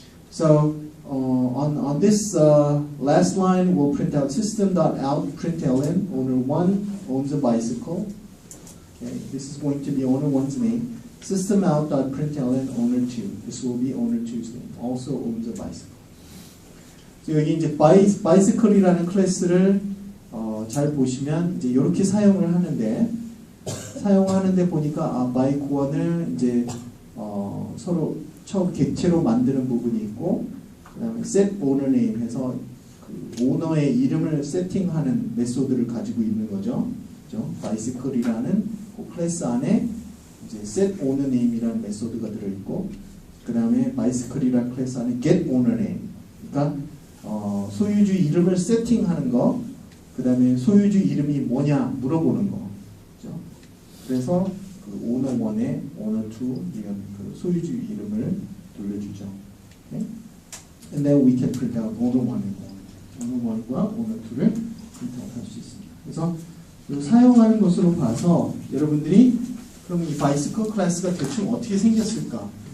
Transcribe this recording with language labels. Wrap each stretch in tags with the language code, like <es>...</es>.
<en>So on this last line, we'll print out system.out println owner 1 owns a bicycle. Okay, this is going to be owner 1's name. Systemout.println owner 2. This will be owner 2's name. Also owns a bicycle.</en> <ko>So 여기 이제 bicycle이라는 클래스를 잘 보시면 이제 이렇게 사용을 하는데 보니까 bike 1을 이제 서로 처음 객체로 만드는 부분이 있고, 그 다음에 set owner name 해서 그 오너의 이름을 세팅하는 메소드를 가지고 있는 거죠. 그죠? bicycle이라는 그 클래스 안에 이제 set owner name이라는 메소드가 들어있고, 그 다음에 bicycle이라는 클래스 안에 get owner name. 그러니까 소유주 이름을 세팅하는 거, 그 다음에 소유주 이름이 뭐냐 물어보는 거. 그죠? 그래서 그 owner 1에 owner 2 이런 그 소유주 이름을 돌려주죠. Okay?</ko> <en>And then we can print out owner 1과 owner 2를 print out</en> <ko>할 수 있습니다. 그래서 사용하는 것으로 봐서 여러분들이 그럼 이 bicycle 클래스가 대충 어떻게 생겼을까?</ko>